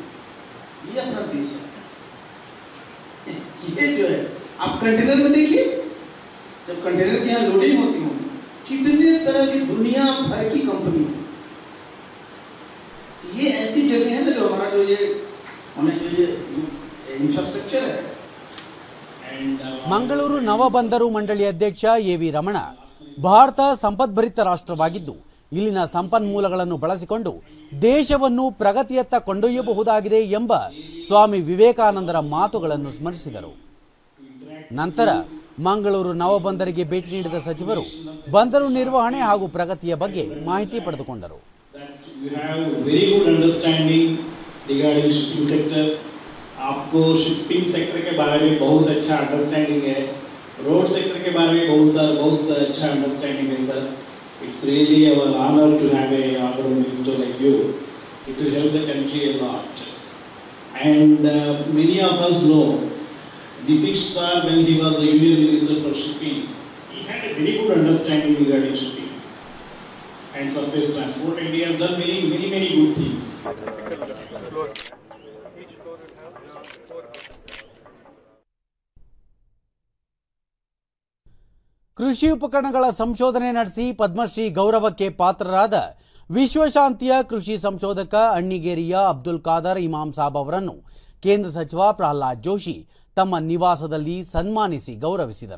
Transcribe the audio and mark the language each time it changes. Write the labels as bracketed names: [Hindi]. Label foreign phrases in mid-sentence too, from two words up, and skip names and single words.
[Hindi] ये अपना देश है। ये जो है आप कंटेनर में देखिए, जब कंटेनर की यहाँ लोडिंग होती होगी कितने तरह की दुनिया भर की कंपनी है। ये ऐसी जगह है ना जो हमारा जो ये [Kannada] ಮಂಗಳೂರು ನವಬಂದರು ಮಂಡಳಿ ಅಧ್ಯಕ್ಷ ಎವಿ ರಮಣ, ಭಾರತ ಸಂಪದ್ಭರಿತ ರಾಷ್ಟ್ರವಾಗಿದ್ದು ಇಲ್ಲಿನ ಸಂಪನ್ಮೂಲಗಳನ್ನು ಬಳಸಿಕೊಂಡು ದೇಶವನ್ನು ಪ್ರಗತಿಯತ್ತ ಕೊಂಡೊಯ್ಯಬಹುದಾಗಿದೆ ಎಂಬ ಸ್ವಾಮಿ ವಿವೇಕಾನಂದರ ಮಾತುಗಳನ್ನು ಸ್ಮರಿಸಿದರು. ನಂತರ ಮಂಗಳೂರು ನವಬಂದರಿಗೆ ಭೇಟಿ ನೀಡಿದ ಸಚಿವರು ಬಂದರು ನಿರ್ವಹಣೆ ಹಾಗೂ ಪ್ರಗತಿಯ ಬಗ್ಗೆ ಮಾಹಿತಿ ಪಡೆದುಕೊಂಡರು. [English] regarding shipping sector, [Hindi] आपको [English] shipping sector [Hindi] के बारे में बहुत अच्छा अंडरस्टैंडिंग है, [English] road sector [Hindi] के बारे में बहुत अच्छा अंडरस्टैंडिंग है सर. [English] It's really our honor to have a honorable minister like you. It will help the country a lot. And many of us know Nitish sir, when he was the Union Minister for Shipping, he had a very good understanding regarding shipping and surface transport, and he has done many good things. [Kannada] ಕೃಷಿ ಉಪಕರಣಗಳ ಸಂಶೋಧನೆ ನಡೆಸಿ ಪದ್ಮಶ್ರೀ ಗೌರವಕ್ಕೆ ಪಾತ್ರರಾದ ವಿಶ್ವಶಾಂತಿಯ ಕೃಷಿ ಸಂಶೋಧಕ ಅಣ್ಣಿಗೇರಿಯ ಅಬ್ದುಲ್ ಖಾದರ್ ಇಮಾಮ್ ಸಾಬ್ ಅವರನ್ನು ಕೇಂದ್ರ ಸಚಿವ ಪ್ರಹ್ಲಾದ್ ಜೋಶಿ ತಮ್ಮ ನಿವಾಸದಲ್ಲಿ ಸನ್ಮಾನಿಸಿ ಗೌರವಿಸಿದರು.